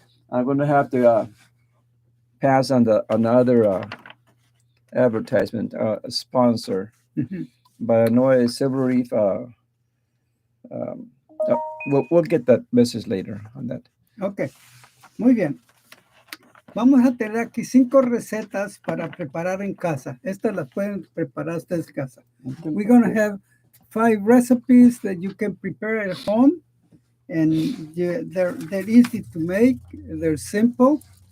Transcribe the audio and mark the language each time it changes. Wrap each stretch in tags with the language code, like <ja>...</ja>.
<en>I'm going to have to pass on the another advertisement sponsor, Mhm. but I know it's Silver Reef. Um, we'll get that message later on that.</en> <es>Ok, muy bien. Vamos a tener aquí 5 recetas para preparar en casa. Estas las pueden preparar ustedes en casa.</es> <en>We're going to have 5 recipes that you can prepare at home. And they're easy to make. They're simple.</en>